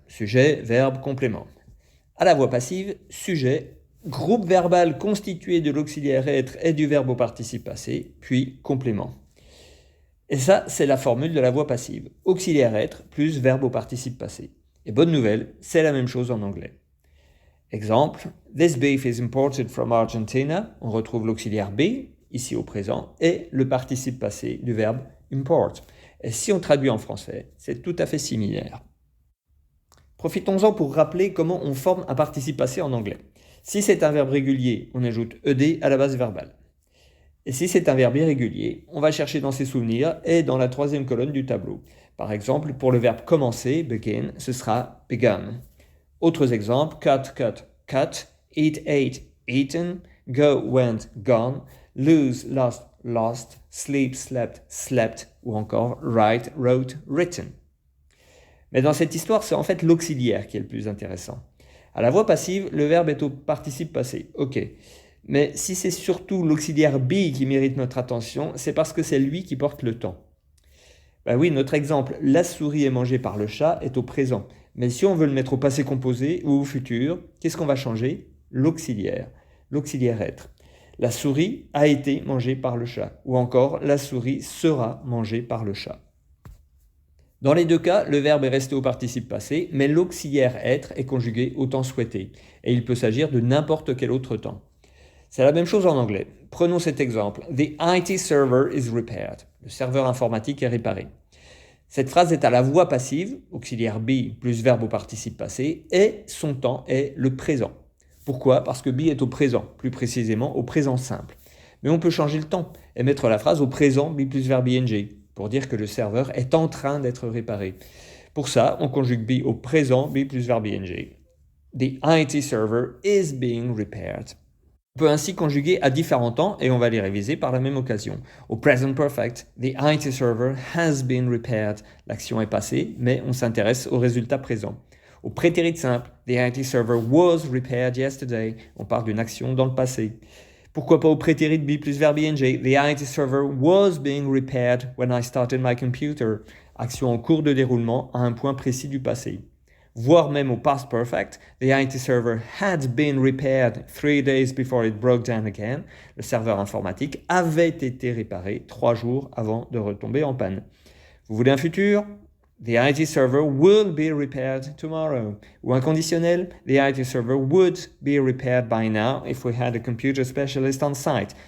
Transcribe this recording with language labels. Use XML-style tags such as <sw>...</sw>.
<fr>Sujet, verbe, complément. À la voix passive, sujet, groupe verbal constitué de l'auxiliaire être et du verbe au participe passé, puis complément. Et ça, c'est la formule de la voix passive. Auxiliaire être plus verbe au participe passé. Et bonne nouvelle, c'est la même chose en anglais.</fr> <en>Exemple, this beef is imported from Argentina.</en> <fr>On retrouve l'auxiliaire be, ici au présent, et le participe passé du verbe import. Et si on traduit en français, c'est tout à fait similaire. Profitons-en pour rappeler comment on forme un participe passé en anglais. Si c'est un verbe régulier, on ajoute ed à la base verbale. Et si c'est un verbe irrégulier, on va chercher dans ses souvenirs et dans la troisième colonne du tableau. Par exemple, pour le verbe commencer, begin, ce sera begun. Autres exemples,</fr> <en>cut, cut, cut, eat, ate, eaten, go, went, gone, lose, lost, lost, sleep, slept, slept,</en> <fr>ou encore</fr> <en>write, wrote, written.</en> <fr>Mais dans cette histoire, c'est en fait l'auxiliaire qui est le plus intéressant. À la voix passive, le verbe est au participe passé. Ok. Mais si c'est surtout l'auxiliaire be qui mérite notre attention, c'est parce que c'est lui qui porte le temps. Ben oui, notre exemple, la souris est mangée par le chat, est au présent. Mais si on veut le mettre au passé composé ou au futur, qu'est-ce qu'on va changer? L'auxiliaire. L'auxiliaire être. La souris a été mangée par le chat. Ou encore, la souris sera mangée par le chat. Dans les deux cas, le verbe est resté au participe passé, mais l'auxiliaire être est conjugué au temps souhaité, et il peut s'agir de n'importe quel autre temps. C'est la même chose en anglais. Prenons cet exemple.</fr> <en>The IT server is repaired.</en> <fr>Le serveur informatique est réparé. Cette phrase est à la voix passive, auxiliaire be plus verbe au participe passé, et son temps est le présent. Pourquoi? Parce que be est au présent, plus précisément au présent simple. Mais on peut changer le temps et mettre la phrase au présent be plus verbe ing, pour dire que le serveur est en train d'être réparé. Pour ça, on conjugue be au présent, be plus verbe ing.</fr> <en>The IT server is being repaired.</en> <fr>On peut ainsi conjuguer à différents temps et on va les réviser par la même occasion.</fr> <en>Au present perfect, the IT server has been repaired.</en> <fr>L'action est passée, mais on s'intéresse au résultat présent. Au prétérit simple,</fr> <en>the IT server was repaired yesterday.</en> <fr>On parle d'une action dans le passé. Pourquoi pas au prétérit be plus verbe ing?</fr> <en>The IT server was being repaired when I started my computer.</en> <fr>Action en cours de déroulement à un point précis du passé. Voire même au</fr> <en>past perfect, the IT server had been repaired 3 days before it broke down again.</en> <fr>Le serveur informatique avait été réparé 3 jours avant de retomber en panne. Vous voulez un futur?</fr> <en>The IT server will be repaired tomorrow.</en> <fr>Ou un conditionnel,</fr> <en>the IT server would be repaired by now if we had a computer specialist on site.</en>